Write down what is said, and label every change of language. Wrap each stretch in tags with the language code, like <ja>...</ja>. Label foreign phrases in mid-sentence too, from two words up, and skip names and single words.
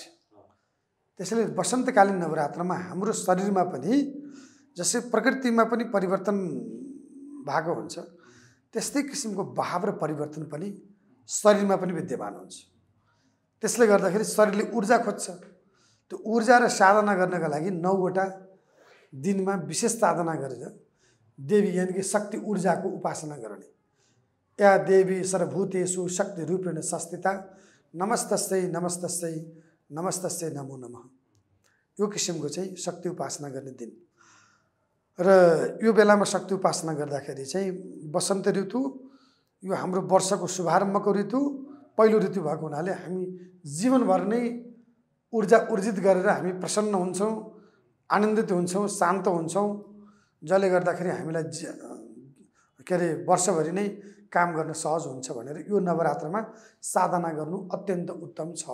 <ne>त्यसैले वसन्तकालीन नवरात्रमा हाम्रो शरीरमा पनि जसै प्रकृतिमा पनि परिवर्तन भएको हुन्छ, त्यस्तै किसिमको भाव र परिवर्तन पनि शरीरमा पनि विद्यमान हुन्छ। त्यसले गर्दाखेरि शरीरले ऊर्जा खोज्छ। त्यो ऊर्जा र साधना गर्नका लागि 9वटा दिनमा विशेष साधना गरेर देवी यानि कि शक्ति ऊर्जाको उपासना गर्ने।</ne> <sa>या देवी सर्वभूतेषु शक्ति रूपेण संस्थिता नमस्तस्यै नमस्तस्यै नमस्तस्यै नमो नमः।</sa> <ne>यो किसिमको चाहिँ शक्ति उपासना गर्ने दिन। र यो बेलामा शक्ति उपासना गर्दाखेरि चाहिँ वसन्त ऋतु यो हाम्रो वर्षको शुभारम्भको ऋतु, पहिलो ऋतु भएको हुनाले हामी जीवनभर नै ऊर्जा ऊर्जित गरेर हामी प्रसन्न हुन्छौँ, आनन्दित हुन्छौँ, शान्त हुन्छौँ, जसले गर्दाखेरि हामीलाई वर्षभरि नै काम गर्न सहज हुन्छ भनेर यो नवरात्रमा साधना गर्नु अत्यन्त उत्तम छ।</ne>